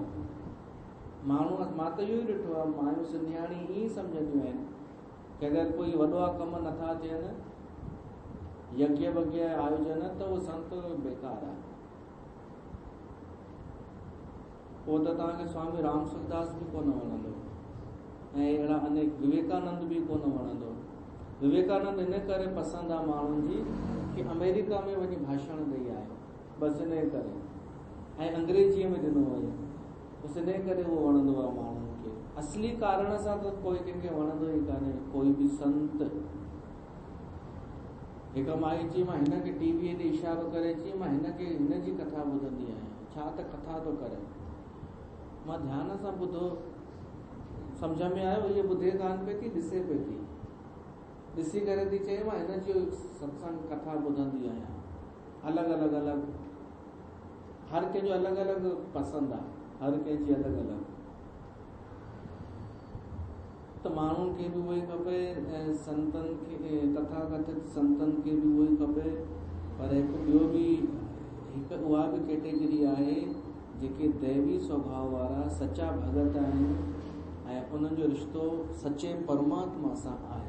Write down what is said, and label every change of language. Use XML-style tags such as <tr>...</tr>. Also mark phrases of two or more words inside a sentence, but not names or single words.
<sd>माण्हू, मां त इहो ई ॾिठो आहे, मायूं सिंधियाणी ईअं सम्झंदियूं आहिनि कि अगरि कोई वॾा कम नथा थियनि, यज्ञ वज्ञ आयोजन, त उहो संत बेकार आहे। पोइ त तव्हांखे स्वामी राम सुखदास बि कोन वणंदो, ऐं अहिड़ा अनेक, विवेकानंद बि कोन वणंदो। विवेकानंद इन करे पसंदि आहे माण्हुनि जी कि अमेरिका में वञी भाषण ॾेई आयो, बसि इन करे, ऐं अंग्रेजीअ में ॾिनो हुयो, बसि इन करे उहो वणंदो आहे माण्हुनि खे। असली कारण सां त कोई कंहिंखे वणंदो ई कान्हे, कोई बि संत। हिकु माई चई, मां हिनखे टीवीअ ते इशारो करे चई, मां हिनखे हिनजी कथा ॿुधंदी आहियां, छा त कथा थो करे। मां ध्यान सां ॿुधो, सम्झ में आयो इहे ॿुधे कान पई थी, ॾिसे पई थी, ॾिसी करे थी चए मां हिनजी सत्संग कथा ॿुधंदी आहियां। अलग अलग अलग हर कंहिंजो अलग अलग पसंदि आहे, हर कंहिंजी अलग अलग। त माण्हुनि खे बि उहो ई खपे ऐं संतनि खे, तथाकथित संतनि खे बि उहो ई खपे। पर हिकु ॿियो बि हिकु उहा बि कैटेगरी आहे जेके दैवी स्वभाव वारा सचा भगत आहिनि ऐं उन्हनि जो रिश्तो सचे परमात्मा सां आहे।</sd>